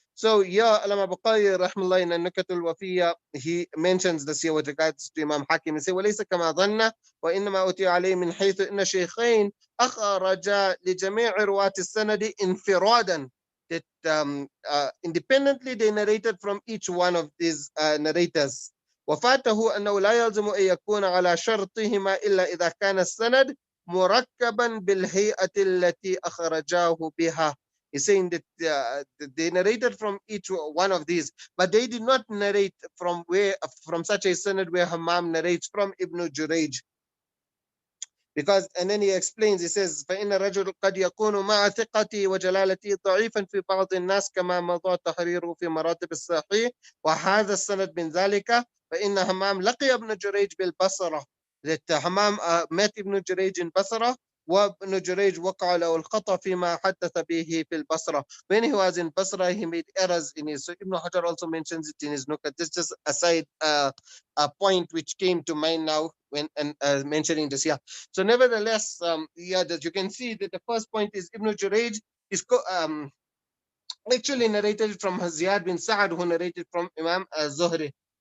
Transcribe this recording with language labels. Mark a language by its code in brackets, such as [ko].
[en] So yeah, Allama Bukhari rahimahullah in an-Nukat al-Wafiyya, he mentions this here with regards to Imam Hakim. He says, [ar] وَلَيْسَ كَمَا ظَنَّ وَإِنَّمَا أُتِيَ عَلَيْهِ مِنْ حَيْثُ إِنَّ شَيْخَيْنِ أَخْرَجَا لِجَمِيعِ رُوَاةِ السَّنَدِ انفرادا. [en] That independently they narrated from each one of these narrators. [ar] وفاته أنه لا يلزم أن يكون على شرطهما إلا إذا كان السند مركبا بالهيئة التي أخرجاه بها. [en] He's saying that they narrated from each one of these, but they did not narrate from such a sanad where Hammam narrates from Ibn Jurayj. Because, and then he explains, he says, [ar] فإن الرجل قد يكون مع ثقته وجلالته ضعيفا في بعض الناس كما مضى تحريره في مراتب الصحيح وهذا السند من ذلك فإن همام لقي ابن جريج بالبصرة. [en] That Hammam met Ibn Jurayj in Basra, [ar] وابن جريج وقع له الخطأ فيما حدث به في البصرة. [en] When he was in Basra, he made errors in his. So Ibn Hajar also mentions it in his Nukat. This is just a side a point which came to mind now when mentioning this here. So nevertheless, yeah, that you can see that the first point is Ibn Jurayj is actually narrated from Ziyad bin Sa'ad, who narrated from Imam Zuhri.